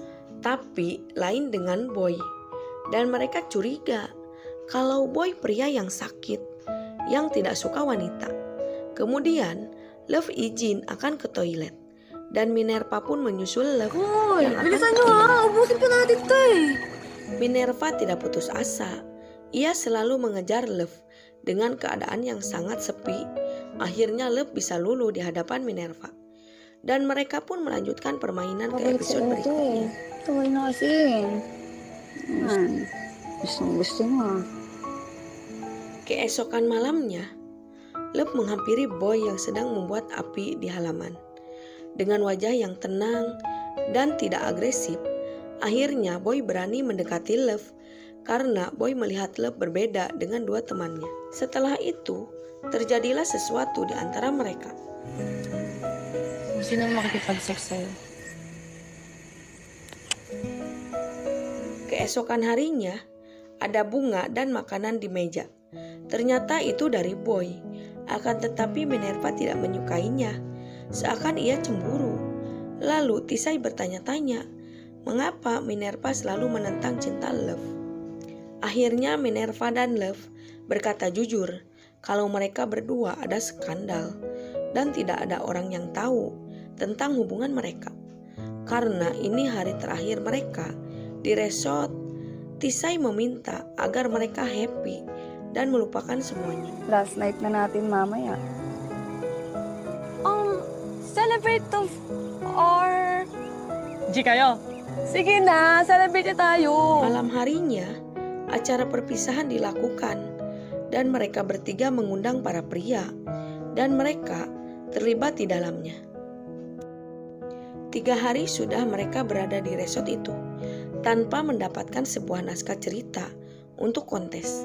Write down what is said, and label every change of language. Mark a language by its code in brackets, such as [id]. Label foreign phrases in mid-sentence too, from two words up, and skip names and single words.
[id] Tapi lain dengan Boy. Dan mereka curiga kalau Boy pria yang sakit, yang tidak suka wanita. Kemudian Love izin akan ke toilet. Dan Minerva pun menyusul Love yang akan ke toilet. [tl] Ubusin pa natin to eh. [id] Minerva tidak putus asa. Ia selalu mengejar Love dengan keadaan yang sangat sepi. Akhirnya Love bisa luluh di hadapan Minerva. Dan mereka pun melanjutkan permainan ke episode berikutnya. [tl] Tuloy na kasi. Gusto mo. [id] Keesokan malamnya, Love menghampiri Boy yang sedang membuat api di halaman. Dengan wajah yang tenang dan tidak agresif, akhirnya Boy berani mendekati Love karena Boy melihat Love berbeda dengan dua temannya. Setelah itu, terjadilah sesuatu di antara mereka. [tl] Sino makikipag-sex sa'yo? [id] Keesokan harinya, ada bunga dan makanan di meja. Ternyata itu dari Boy. Akan tetapi Minerva tidak menyukainya. Seakan ia cemburu. Lalu Tisai bertanya-tanya, mengapa Minerva selalu menentang cinta Love? Akhirnya Minerva dan Love berkata jujur kalau mereka berdua ada skandal dan tidak ada orang yang tahu tentang hubungan mereka. Karena ini hari terakhir mereka di resort, Tisai meminta agar mereka happy dan melupakan semuanya. [en] Last night [tl] na natin mamaya. celebrate to or... G kayo? Sige na, celebrate na tayo. [id] Malam harinya, acara perpisahan dilakukan dan mereka bertiga mengundang para pria dan mereka terlibat di dalamnya. 3 hari sudah mereka berada di resort itu tanpa mendapatkan sebuah naskah cerita untuk kontes.